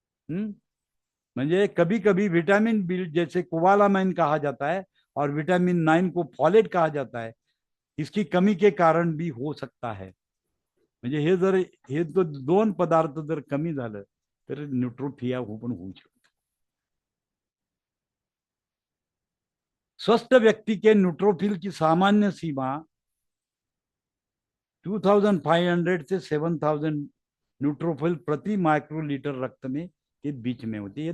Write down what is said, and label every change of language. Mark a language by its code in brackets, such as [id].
[hi] म्हणजे कभी कभी विटामिन बी जैसे कोबालामाइन कहा जाता है और विटामिन 9 को फॉलेट कहा जाता है. इसकी कमी के कारण भी हो सकता है. [mr] म्हणजे हे तो दोन पदार्थ जर कमी झालं तर न्यूट्रोफिया हो पण होऊ शकतो. [hi] स्वस्थ व्यक्ति के न्यूट्रोफिल की सामान्य सीमा 2500 से 7000 न्यूट्रोफिल प्रति माइक्रोलीटर रक्त में के बीच में होती है.